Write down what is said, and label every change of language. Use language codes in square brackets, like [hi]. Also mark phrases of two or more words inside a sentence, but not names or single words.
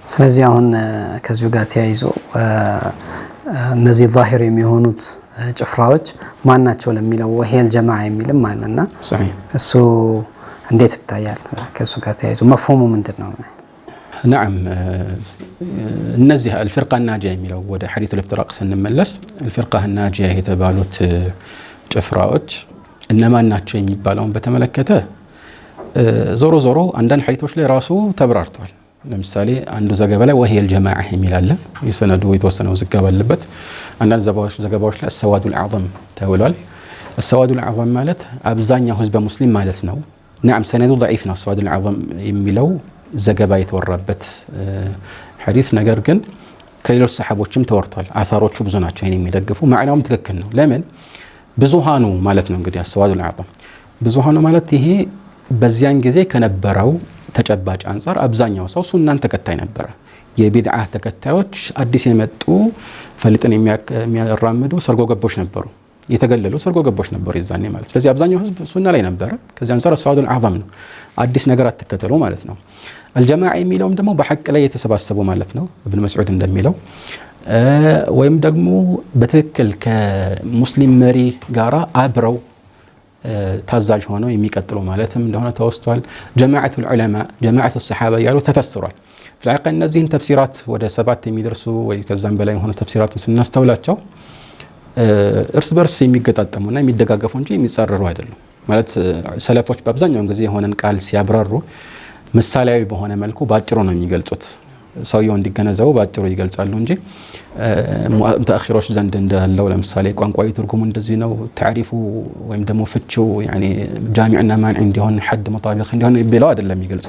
[am] ስለዚህ አሁን ከዚሁ ጋር ተያይዞ እነዚህ ዛሂር የሚሆኑት ጭፍራዎች ማን ናቸው ለሚለው [ar] وهي الجماعة [am] የሚልም አለና እሱ እንዴት ይታያል? ከሱ ጋር ተያይዞ መፍሁሙ ምንድነው? نعم እነዚህ [ar] الفرقة الناجية [am] የሚለው ወደ ሐዲስ الإفتراق ስንመለስ [ar] الفرقة الناجية [am] የተባሉት ጭፍራዎች እነማን ናቸው የሚባለውን በተመለከተ ዞሮ ዞሮ አንዳንድ ሐዲሶች ላይ ራሱ ተብራርቷል። ለምሳሌ አንዱ ዘገባ ላይ [ar] وهي الجماعة [am] የሚል አለ። የሰነዱ የተወሰነው ዝግባ አለበት። አንዳንድ ዘገባዎች ላይ [ar] السواد الأعظم [am] ተብሏል። [ar] السواد الأعظم [am] ማለት አብዛኛው ህዝብ ሙስሊም ማለት ነው። [ar] نعم سنده ضعيف [am] ነው [ar] السواد الأعظم [am] የሚለው ዘገባ የተወራበት ሐዲስ ነገር ግን ከሌሎች ሰሃቦችም ተወርቷል። አሳሮቹ ብዙ ናቸው ይሄን የሚደግፉ ማዕናውም ትክክል ነው። ለምን ብዙሃኑ ማለት ነው እንግዲህ [ar] السواد الأعظم [am] ብዙሃኑ ማለት ይሄ በዚያን ጊዜ ከነበረው ተጨባጭ አንፃር አብዛኛው ሰው ሱናን ተከታይ ነበር። የቢድዓ ተከታዮች አዲስ የመጡ ፈሊጥን የሚያራምዱ ሰርጎ ገቦች ነበሩ። የተገለሉ ሰርጎ ገቦች ነበሩ ይዛኔ ማለት። ስለዚህ አብዛኛው ህዝብ ሱና ላይ ነበር። ከዚህ አንፃር [ar] السواد الأعظم [am] ነው አዲስ ነገር አትከተሉ ማለት ነው። الجماعة የሚለውም ደግሞ በሐቅ ላይ የተሰባሰቡ ማለት ነው። ኢብኑ መስዑድ እንደሚለው ወይም ደግሞ በትክክል ከሙስሊም መሪ ጋራ አብረው ታዛዥ ሆነው የሚቀጥሉ ማለትም እንደሆነ ተወስቷል። [ar] جماعة العلماء جماعة الصحابة [am] ያሉ ተፈስሯል። ፍላቀ እነዚህን ተፍሲራት ወደ 7 የሚደርሱ ወይ ከዛም በላይ ሆነ ተፍሲራትን ስናስተውላቸው እርስ በርስ የሚገጣጠሙና የሚደጋገፉ እንጂ የሚጻረሩ አይደሉም። ማለት ሰለፎች በአብዛኛው ጊዜ የሆነን ቃል ሲያብራሩ ምሳሌያዊ በሆነ መልኩ ባጭሩ ነው የሚገልጹት። ሰውየው እንዲገነዘቡ ባጭሩ ይገልጻሉ እንጂ ሙተአኺሮች ዘንድ እንዳለው ለምሳሌ ቋንቋዊ ትርጉሙ እንደዚህ ነው ታሪፉ ወይም ደግሞ ፍቺው ያኒ [ar] جامعا مانعا [am] እንዲሆን [ar] حد مطابق [am] እንዲሆን ቢለው አይደለም የሚገልጹት።